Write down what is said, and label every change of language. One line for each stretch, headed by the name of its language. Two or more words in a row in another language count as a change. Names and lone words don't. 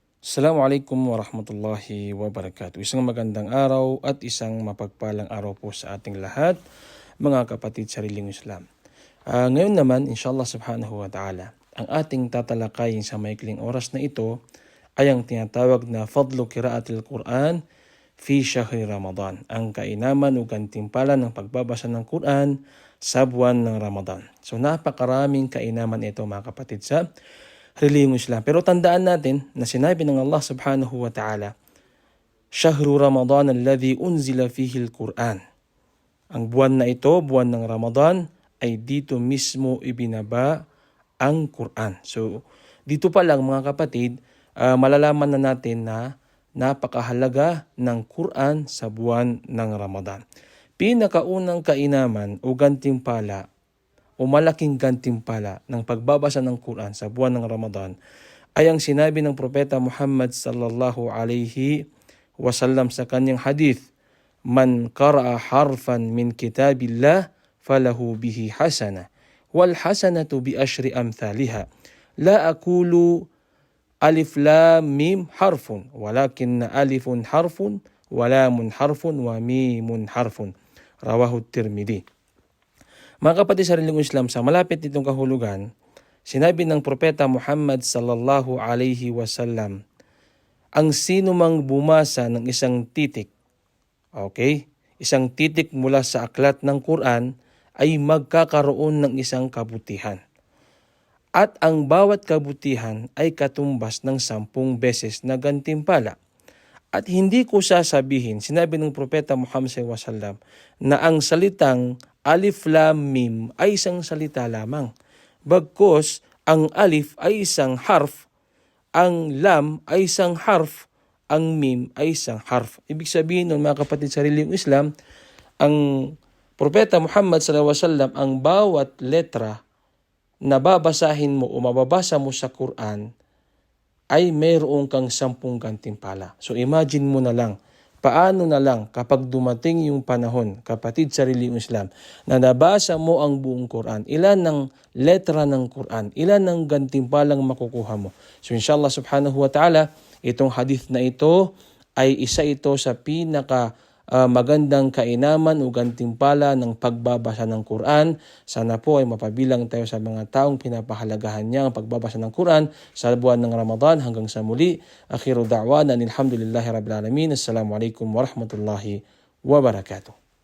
Arabic: السلام عليكم ورحمة الله وبركاته.
Filipino: Isang magandang araw at isang mapagpalang araw po sa ating lahat, mga kapatid sa sariling Islam. Ngayon naman,
Arabic: إن شاء الله سبحانه وتعالى,
Filipino: ang ating tatalakayin sa maikling oras na ito ay ang tinatawag na
Arabic: فضل قراءة القرآن في شهر رمضان,
Filipino: ang kainaman o gantimpala ng pagbabasa ng Quran sa buwan ng Ramadan. So napakaraming kainaman ito, mga kapatid sa relihiyong Islam. Pero tandaan natin na sinabi ng
Arabic: الله سبحانه وتعالى, شهر رمضان الذي أنزل فيه القرآن.
Filipino: Ang buwan na ito, buwan ng Ramadan, ay dito mismo ibinaba ang Quran. So dito pa lang, mga kapatid, malalaman na natin na napakahalaga ng Quran sa buwan ng Ramadan. Pinakaunang kainaman o gantimpala o malaking gantimpala ng pagbabasa ng Quran sa buwan ng Ramadan ay ang sinabi ng Propeta Muhammad
Arabic: صلى الله عليه وسلم
Filipino: sa kanyang hadith,
Arabic: من قرأ حرفا من كتاب الله فله به حسنة والحسنة بعشر أمثالها لا أقول الم حرف ولكن ألف حرف ولام حرف وميم حرف. رواه الترمذي.
Filipino: Mga kapatid sa relihiyong Islam, sa malapit nitong kahulugan, sinabi ng Propeta Muhammad
Arabic: صلى الله عليه وسلم,
Filipino: ang sino mang bumasa ng isang titik, isang titik mula sa aklat ng Quran ay magkakaroon ng isang kabutihan. At ang bawat kabutihan ay katumbas ng 10 beses na gantimpala. At hindi ko sasabihin, sinabi ng Propeta Muhammad
Arabic: صلى الله عليه وسلم,
Filipino: na ang salitang Alif Lam Mim ay isang salita lamang. Bagkus ang alif ay isang harf, ang lam ay isang harf, ang mim ay isang harf. Ibig sabihin nun, mga kapatid sa relihiyong Islam, ang Propeta Muhammad
Arabic: صلى الله عليه وسلم,
Filipino: ang bawat letra na babasahin mo o mababasa mo sa Quran ay mayroon kang 10 gantimpala. So imagine mo na lang, paano na lang kapag dumating yung panahon, kapatid sa relihiyong Islam, na nabasa mo ang buong Quran, ilan ng letra ng Quran, ilan ng gantimpalang makukuha mo.
Arabic: So إن شاء الله سبحانه وتعالى,
Filipino: itong hadith na ito ay isa ito sa pinaka magandang kainaman o gantimpala ng pagbabasa ng Quran. Sana po ay mapabilang tayo sa mga taong pinapahalagahan niya ang pagbabasa ng Quran sa buwan ng Ramadan. Hanggang sa muli,
Arabic: آخر دعوانا الحمد لله رب العالمين. السلام عليكم ورحمة الله وبركاته.